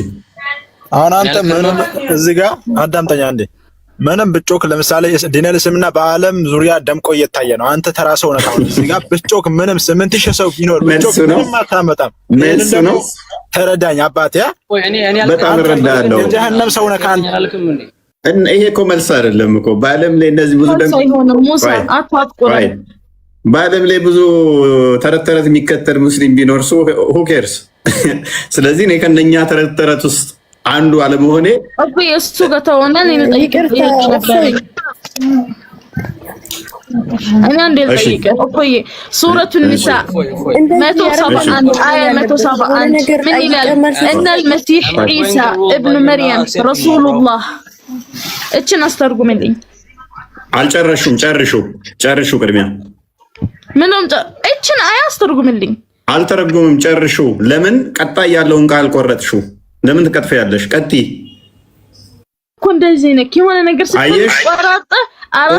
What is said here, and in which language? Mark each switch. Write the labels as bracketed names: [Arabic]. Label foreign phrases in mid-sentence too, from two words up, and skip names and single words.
[Amharic] አሁን አንተ ምንም እዚህ ጋር አዳምጠኛ አንዴ ምንም ብጮክ ለምሳሌ ዲነል እስልምና በአለም ዙሪያ ደምቆ እየታየ ነው። አንተ ተራ ሰው ነህ። አሁን እዚህ ጋር ብጮክ ምንም 8000 ሰው ቢኖር ብጮክ ምንም አታመጣም። መልስ ነው። ተረዳኝ አባቴ በጣም እረዳለሁ። የጀሃነም ሰው ነህ አንተ። ይሄ እኮ መልስ አይደለም እኮ በአለም ላይ እንደዚህ ብዙ በአለም ላይ ብዙ ተረት ተረት የሚከተል ሙስሊም ቢኖር ሰው [English] who cares? [Amharic] ስለዚህ እኔ ከነኛ ተረት ተረት ውስጥ አንዱ አለመሆኔ አብይ እሱ ጋር ተወናን [Arabic] انا عندي دقيقه اوكي سوره النساء 171 ايه 171 من الى ان المسيح عيسى ابن مريم رسول الله [Amharic] እችን አስተርጉምልኝ። አልጨረሹም ጨርሹ ቅድሚያ ምንም እችን አያስተርጉምልኝ። አልተረጉምም ጨርሹ። ለምን ቀጣይ ያለውን ቃል ቆረጥሽው? ለምን ትቀጥፊያለሽ? ቀጥይ እኮ እንደዚህ ነክ የሆነ ነገር ስትቆራጣ አራት